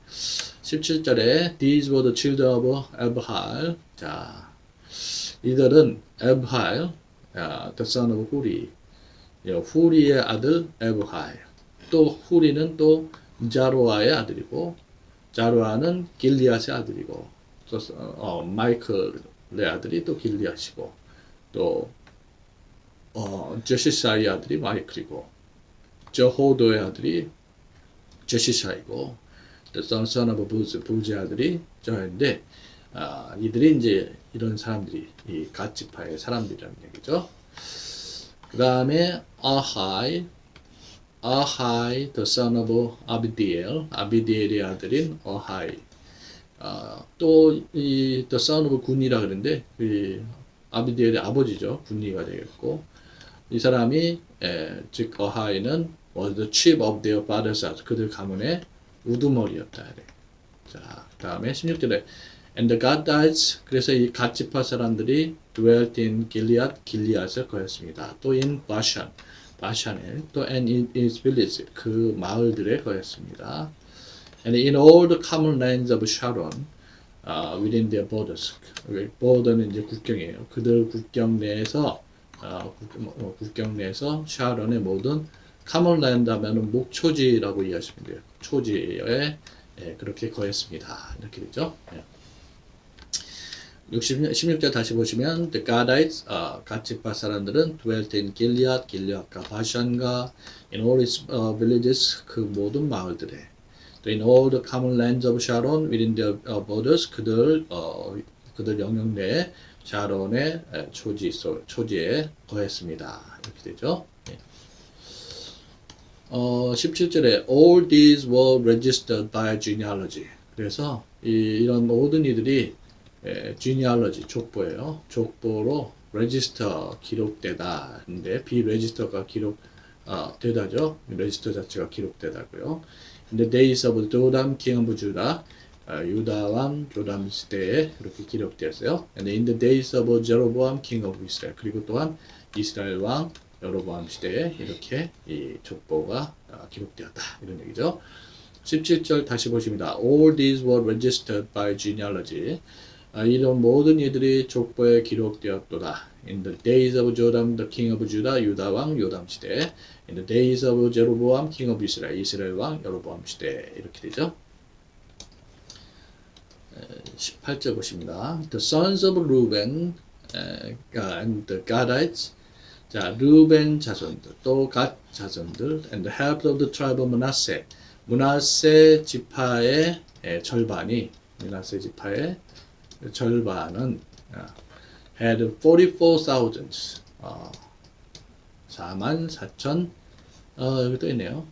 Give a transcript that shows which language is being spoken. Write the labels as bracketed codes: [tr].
[ko] 17절에 [en] These were the children of Abraham. [ko] 자, 이들은 [en] Abraham, the son of Huri. [ko] 후리의 아들 에브하이. 또 후리는 또 자로아의 아들이고, 자로아는 길리앗의 아들이고, 또 마이클의 아들이 또 길리앗이고, 또 제시사의 아들이 마이클이고, 저호도의 아들이 제시사이고, 또 [en] son of [ko] 부즈의 아들이 저인데, 이들이 이제 이런 사람들이 이 갓지파의 사람들이라는 얘기죠. 그 다음에 아하이, [en] the son of [ko] 아비디엘, 아비디엘의 아들인 아하이. 또 이 [en] the son of [ko] 군이라 그러는데 아비디엘의 아버지죠. 군이가 되겠고, 이 사람이 즉 아하이는 [en] was the chief of their father's house. [ko] 그들 가문의 우두머리였다. 자, 그 다음에 16절에 [en] And the Gadites, [ko] 그래서 이 갓지파 사람들이 [en] dwelt in Gilead, [ko] 길리앗을 거했습니다. 또 [en] in Bashan, [ko] 바샨에, 또 [en] and in its villages, [ko] 그 마을들에 거했습니다. [en] And in all the common lands of Sharon, within their borders. [ko] border는 이제 국경이에요. 그들 국경 내에서 국경 내에서 샤론의 모든 [en] common land [ko] 하면은 목초지라고 이해하시면 돼요. 초지에 그렇게 거했습니다. 이렇게 되죠. 16절 다시 보시면 [en] the Gadites, [ko] 갓지파 사람들은 [en] dwelt in Gilead, [ko] 길리앗과 바샨과 [en] in all its villages, [ko] 그 모든 마을들에, 또 [en] in all the common lands of Sharon within their borders, [ko] 그들 영역 내에 샤론의 초지에 거했습니다. 이렇게 되죠. 17절에 [en] all these were registered by genealogy. [ko] 그래서 이런 모든 이들이 genealogy, 족보예요. 족보로 register 기록되다. 근데 비레지스터가 되다죠. 레지스터 자체가 기록되다고요. [en] In the days of Joram, king of Judah, [ko] 유다 왕 조담 시대에 이렇게 기록되었어요. [en] And in the days of Jeroboam, king of Israel. [ko] 그리고 또한 이스라엘 왕 여로보암 시대에 이렇게 이 족보가 기록되었다. 이런 얘기죠. 17절 다시 보십니다. [en] All these were registered by genealogy. [ko] 이런 모든 이들이 족보에 기록되었도다. [en] In the days of Joram, the king of Judah, [ko] 유다 왕 요담 시대. [en] In the days of Jeroboam, king of Israel, [ko] 이스라엘 왕 여로보암 시대. 이렇게 되죠. 18절 보십니다. [en] The sons of Reuben and the Gadites. [ko] 자, 르벤 자손들, 또 갓 자손들, [en] and the half of the tribe of Manasseh. [ko] 므낫세 지파의 절반이, 므낫세 지파의 절반은 [en] had 44,000, [ko] 44,000, 여기 또 있네요.